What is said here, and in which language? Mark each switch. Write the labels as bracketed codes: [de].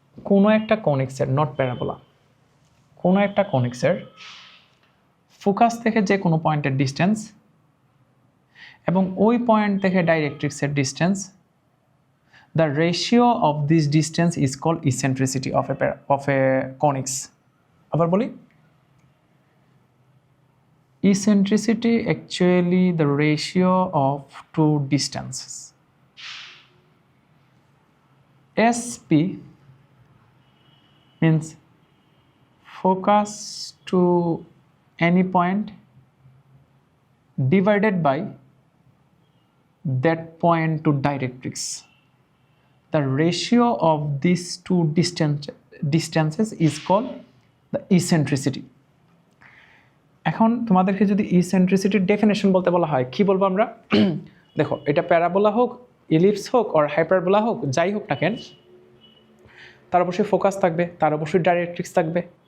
[bn] কোনো একটা কনিক্সের, not parabola, কোনো একটা কনিক্সের ফোকাস থেকে যে কোনো পয়েন্টের ডিস্টেন্স এবং ওই পয়েন্ট থেকে ডাইরেক্ট্রিক্সের distance, [en] the ratio of this distance is called eccentricity of a conix. [bn] আবার বলি, [en] eccentricity actually the ratio of two distances. SP means focus to any point divided by that point to directrix. The ratio of these two distances is called the eccentricity. [bn] এখন তোমাদেরকে যদি ইসেন্ট্রিসিটির definition বলতে বলা হয়, কি বলবো আমরা? দেখো এটা প্যারাবোলা হোক, ইলিপস হোক, আর হাইপারবোলা হোক, যাই হোক না কেন, তার অবশ্যই ফোকাস থাকবে, তার অবশ্যই ডাইরেক্ট্রিক্স থাকবে।